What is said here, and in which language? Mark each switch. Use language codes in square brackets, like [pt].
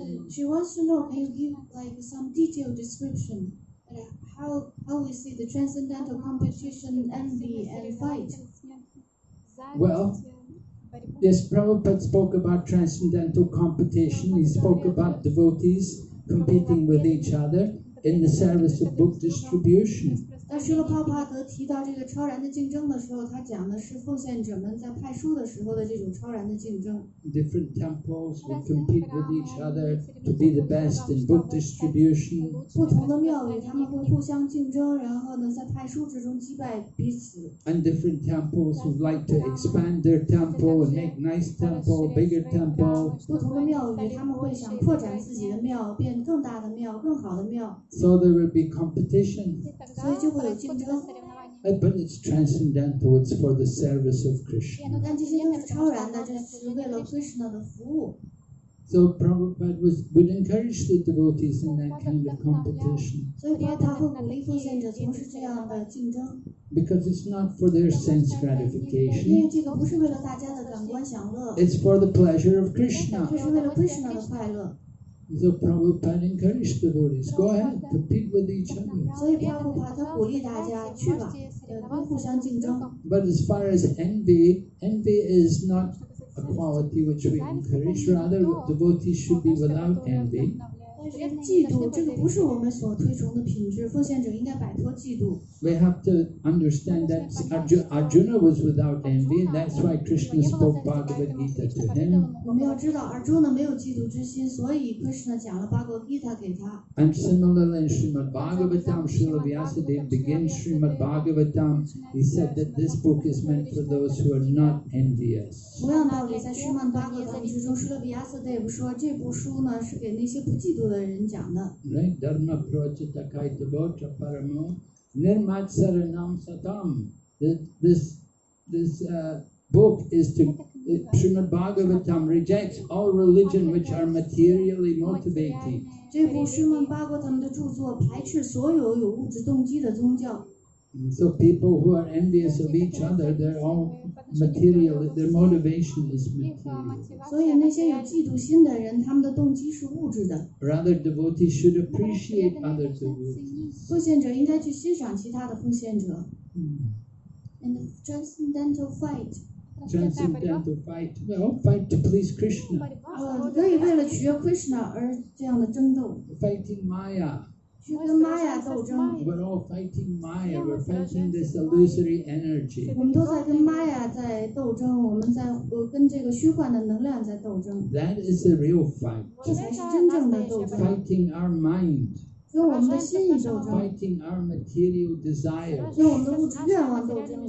[en] She wants to know, can you give like some detailed description how we see the transcendental competition, envy, and fight? Well, yes, Prabhupada spoke about transcendental competition. He spoke about devotees competing with each other in the service of book distribution. [zh] 当施罗帕帕德提到这个超然的竞争的时候，他讲的是奉献者们在派书的时候的这种超然的竞争。 [en] Different temples would compete with each other to be the best in book distribution. [zh] 不同的庙宇他们会互相竞争，然后呢，在派书之中击败彼此。 [en] And different temples would like to expand their temple and make nice temple, bigger temple. [zh] 不同的庙宇他们会想扩展自己的庙，变更大的庙、更好的庙， [en] So there would be competition. [zh] 所以就会有竞争。 [en] But it's transcendental. It's for the service of Krishna. [zh] 但这些都是超然的，这是为了 Krishna 的服务。 [en] So Prabhupada would encourage the devotees in that kind of competition. [zh] 所以他会鼓励奉献者从事这样的竞争， [en] Because it's not for their sense [zh] 因 [en] gratification. [zh] 为这个不是为了大家的感官享乐， [en] It's for the pleasure of [zh] 这 [en] Krishna. [zh] 是为了 Krishna 的快乐。 [en] So Prabhupada encouraged devotees, go ahead, compete with each other. [zh] 所以帕布帕他鼓励大家去吧，不互相竞争。 [en] But as far as envy is not a quality which we encourage. Rather, devotees should be without envy. [zh] 但是嫉妒这个不是我们所推崇的品质，奉献者应该摆脱嫉妒。 [en] We have to understand that Arjuna was without envy, and that's why Krishna spoke Bhagavad Gita to him. [zh] 我们要知道，Arjuna 没有嫉妒之心，所以 Krishna 讲了八国 Gita 给他。 [en] And similarly in Srimad Bhagavatam, Srila Vyasadeva begins Srimad Bhagavatam. He said that this book is meant for those who are not envious. [zh] 同样道理，在施曼八国当之中，施勒比亚斯德也说，这部书呢是给那些不嫉妒的人讲的。 [en] Right? [sa] Dharma projita kaitavotra paramo nirmatsaranam satam. [en] This book is to Srimad Bhagavatam rejects all religion which are materially motivated. [zh] 这部施曼八国他们的著作排斥所有有物质动机的宗教。 [en] And so people who are envious of each other, they're all material. Their motivation is material. [zh] 所以那些有嫉妒心的人，他们的动机是物质的。 [en] Rather, devotees should appreciate other devotees. [zh] 奉献者应该去欣赏其他的奉献者。 [en] And the transcendental fight， Transcendental fight. Well, fight to please Krishna. [zh] 可以为了取悦 Krishna 而这样的争斗， [en] Fighting Maya. [zh] 去跟玛雅斗争。 [en] We're all fighting Maya. We're fighting this illusory energy. [zh] 我们都在跟玛雅在斗争，我们在跟这个虚幻的能量在斗争， [en] That is the real fight. [zh] 这才是真正的斗争， [en] Fighting our mind. [zh] 跟我们的心意斗争， [en] Fighting our material desires. [zh] 跟我们的物质愿望斗争。